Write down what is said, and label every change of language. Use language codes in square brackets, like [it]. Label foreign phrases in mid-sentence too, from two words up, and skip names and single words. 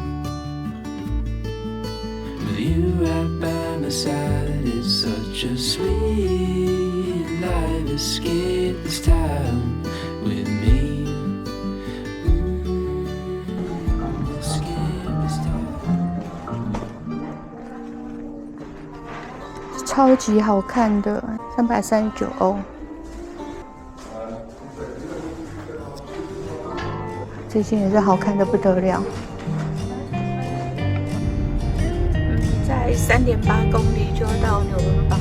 [en] With you right by my side, it's such a sweet life. Escape this town with me. Escape this town. [zh] 超级好看的，339歐。这件也是好看的不得了。在3.8公里就到纽倫堡。